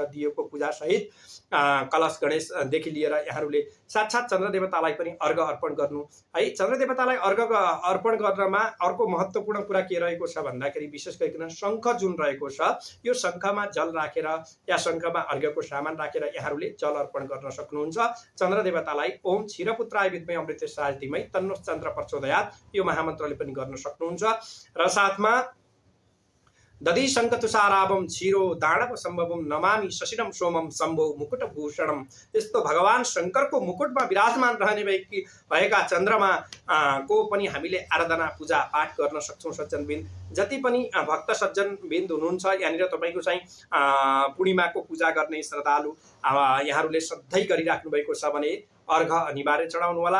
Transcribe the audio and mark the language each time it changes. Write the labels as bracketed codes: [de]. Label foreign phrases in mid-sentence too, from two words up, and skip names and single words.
[ne] दियोको पूजा सहित कलश गणेशदेखि लिएर यहाँहरूले साक्षात् चन्द्र देवतालाई पनि अर्घ अर्पण गर्नु है। चन्द्र देवतालाई अर्घ अर्पण गर्नमा अर्को महत्त्वपूर्ण कुरा के रहेको छ भन्दाखेरि विशेष गरिकन शङ्ख जुन रहेको छ, यो शङ्खमा जल राखेर या शङ्खमा अर्घको सामान राखेर यहाँहरूले जल अर्पण गर्न सक्नुहुन्छ। चन्द्र देवतालाई [sa] ओम क्षीरपुत्राय विद्महे अमृतेशाय धीमहि तन्नो चन्द्र प्रचोदयात् [ne] यो महामन्त्रले पनि गर्न सक्नुहुन्छ। र साथमा [sa] दधि शङ्खतुषाराभं क्षीरो दानव सम्भवम नमामि शशिरम सोमम शम्भो मुकुटभूषणम। [ne] यस्तो भगवान शङ्करको मुकुटमा विराजमान रहने भएका चन्द्रमा को पनि हामीले आराधना पूजा पाठ गर्न सक्छौँ सज्जनबिन। जति पनि भक्त सज्जनबिन हुनुहुन्छ यहाँनिर तपाईँको चाहिँ पूर्णिमाको पूजा गर्ने श्रद्धालु यहाँहरूले सधैँ गरिराख्नु भएको छ भने अर्घ अनिवार्य चढाउनु होला।